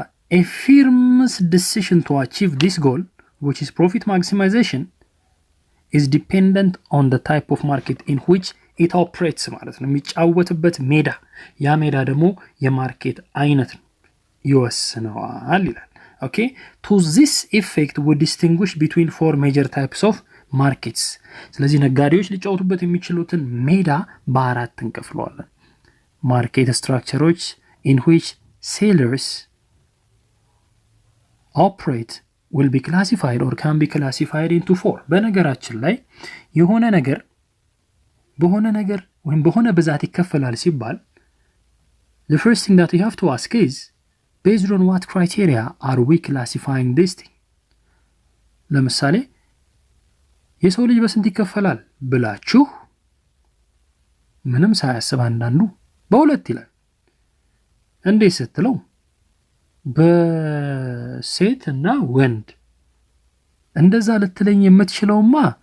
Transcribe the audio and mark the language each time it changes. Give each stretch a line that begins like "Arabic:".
English: a firm's decision to achieve this goal, which is profit maximization, is dependent on the type of market in which it operates
Amharic: ማለት ነው። የሚጫወትበት ሜዳ ያ ሜዳ ደግሞ የማርኬት አይነት ይወስነዋል ይላል። ኦኬ
English: to this effect we distinguish between four major types of markets.
Amharic: ስለዚህ ነጋዴዎች ሊጫወቱበት የሚችሉትን ሜዳ በአራት እንከፍለዋለን። ማርኬት ስትራክቸሮች
English: in which sellers operate will be classified or can be classified into four.
Amharic: በነገራችን ላይ የሆነ ነገር ወይም በሆነ ብዛት ይከፈላል ሲባል
English: the first thing that you have to ask is based on what criteria are we classifying this thing?
Amharic: ለምሳሌ የሰው ልጅ በስንት ይከፈላል ብላችሁ ምንም ሳያስብ አንዳንዱ በሁለት ይላል። እንዴት ስትለው በሴት እና ወንድ እንደዛ ልትለኝ የምትችለውማ